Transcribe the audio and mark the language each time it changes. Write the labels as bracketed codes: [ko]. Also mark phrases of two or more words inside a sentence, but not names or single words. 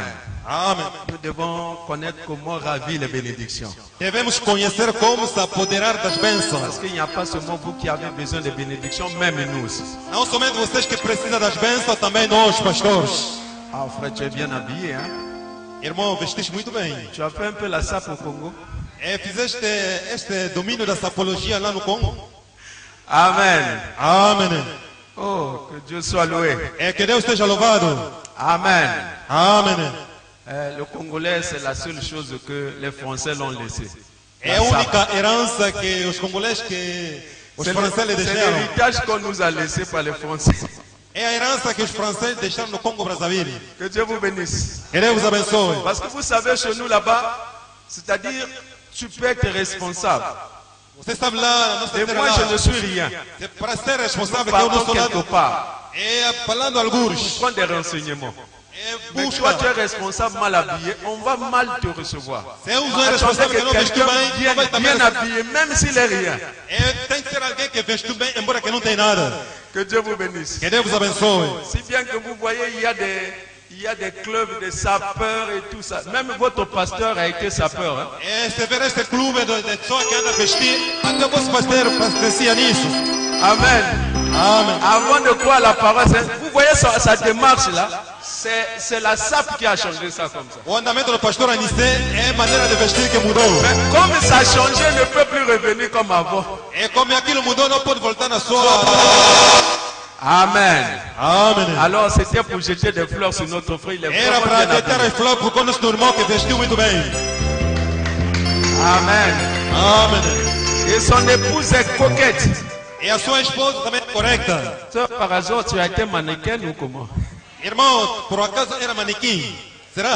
[pt] Amém. [fr] Nous devons connaître comment ravir les bénédictions. [pt] Devemos conhecer como se apoderar das [fr] Parce [pt] bênçãos. [fr] qu'il n'y a pas seulement vous qui avez besoin de bénédictions, même nous aussi. [pt] Não somente vocês que precisam das bênçãos, também nós, pastores. [fr] Ah, frère, tu es bien habillé, hein? [pt] Irmão, vestiste muito bem. [fr] Tu as fait un peu la sape au Congo. [pt] Fizeste este domínio da sapologia lá no Congo? [fr] Amen. [pt] Amém. [fr] Oh, que Dieu soit loué. [pt] Que Deus esteja louvado. [fr] Amen. [pt] Amém. [fr] Le Congolais, c'est la seule chose que les Français l'ont laissé. [pt] É a única herança que os congoleses que os [fr] C'est [pt] franceses lhe deixaram. [fr] l'héritage qu'on nous a laissé par les Français. [pt] É a herança que os franceses deixaram no Congo Brazzaville. [fr] Que Dieu vous bénisse. [pt] Que Deus abençoe. [fr] Parce que vous savez, chez nous là-bas, c'est-à-dire, tu peux être responsable. [pt] Você sabe lá, nossa [fr] Et [pt] terra [fr] moi, je ne [pt] lá, [fr] suis rien. [pt] para ser responsável que eu [fr] Partons [pt] não sou [fr] quelque [pt] nada. [fr] part. [pt] Falando alguns. [fr] Prends des renseignements. Mais [pt] Busca. [fr] toi, tu es responsable, mal habillé, on va mal te recevoir. [pt] Se eu sou [fr] Attendez [pt] responsável que [fr] que [pt] não vesto [fr] quelqu'un [pt] bem, não [fr] vienne [pt] vai também. [fr] bien habillé, même s'il est rien. [pt] Tem que ser alguém que veste bem, embora que não tem nada. [fr] Que Dieu vous bénisse. [pt] Que Deus vos abençoe. [fr] Si bien que vous voyez, il y a des clubs de sapeurs et tout ça. Même votre pasteur a été sapeur. Hein? [pt] Se ver este clube de pessoas que anda a vestir, até o vosso pastor parecia nisso. [fr] Amen. [pt] Amém. [fr] Avant de croire la parole, vous voyez sa démarche là, c'est la sape qui a changé ça comme ça. [pt] O andamento do pastor Anissé é a maneira de vestir que mudou. [fr] Mais comme ça a changé, ne peut plus revenir comme avant. [pt] É como aquilo mudou, não pode voltar na sua. [fr] Amen. [pt] Amém. [fr] Alors c'était pour jeter des fleurs sur notre frère. Il est [pt] Era [fr] vraiment [pt] para [fr] bien [pt] deitar [fr] habillé. [pt] as flores para o nosso irmão que vestiu muito bem. [fr] Amen. [pt] Amém. [fr] Et son épouse est coquette. [pt] E a sua esposa também é correta. [fr] Toi, par hasard, tu as été mannequin ou comment? [pt] Irmão, por acaso era manequim? Será?